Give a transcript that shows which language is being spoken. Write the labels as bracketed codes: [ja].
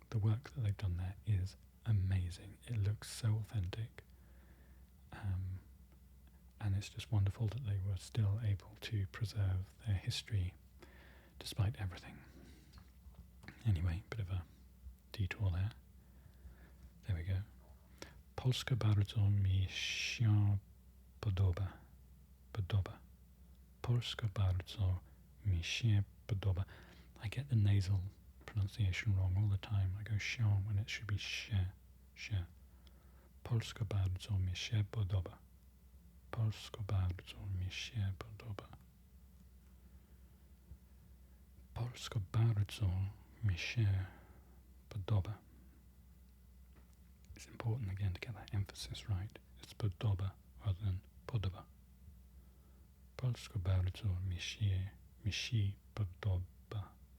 [en] The work that they've done there is amazing. It looks so authentic. And it's just wonderful that they were still able to preserve their history despite everything. Anyway, bit of a detour there. There we go. [pl] Polska bardzo mi się podoba. Polska bardzo mi się podoba. [en] I get the nasal pronunciation wrong all the time. I go się when it should be się. [pl] Polska bardzo mi się podoba. Polska bardzo mi się podoba. Polska bardzo mi się podoba. [en] It's important again to get that emphasis right. It's podoba rather than podoba. [pl] Polska bardzo mi się podoba.